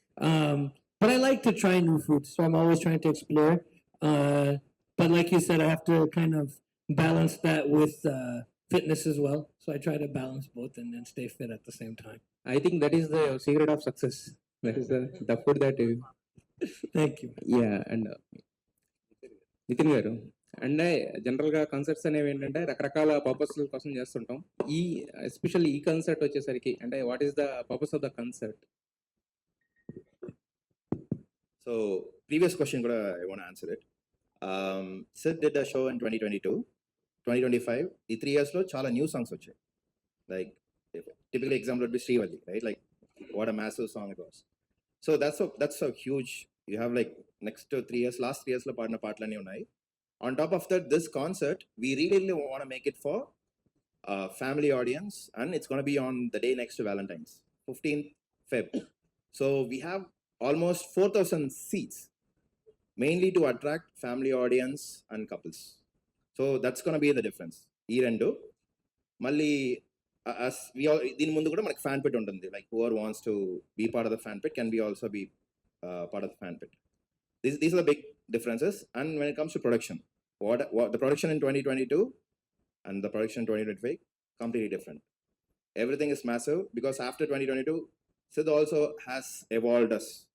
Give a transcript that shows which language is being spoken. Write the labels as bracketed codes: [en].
[en] But I like to try new foods, so I'm always trying to explore. Uh, but like you said, I have to kind of balance that with fitness as well. So I try to balance both and then stay fit at the same time. I think that is the secret of success. That is the food that you, Thank you. yeah. [te] And Nitin గారు, and జనరల్గా concerts అనేవి ఏంటంటే రకరకాల purpose కోసం చేస్తుంటాం. ఈ especially ఈ concert వచ్చేసరికి అంటే [en] What is the purpose of the concert? So previous question kuda I want to answer it. Sid did a show in 2022, 2025. The 3 years [te] lo chala [en] new songs [te] vachayi. [en] Like typical example would be Srivalli, right? Like what a massive song it was. So that's a huge. You have like next to 3 years, last 3 years [te] lo paadina paatlani unnai. [en] On top of that, this concert we really want to make it for family audience, and it's going to be on the day next to Valentine's, 15th Feb. So we have almost 4,000 seats, mainly to attract family audience and couples. So that's going to be the difference. [te] ఈ రెండు మళ్ళీ [en] as we all [te] దీని ముందు కూడా మనకి fan pit ఉంటుంది. [en] Like whoever wants to be part of the fan pit can be also be part of the fan pit. These are the big differences. And when it comes to production, what the production in 2022 and the production in 2025 completely different. Everything is massive because after 2022 Sid also has evolved us.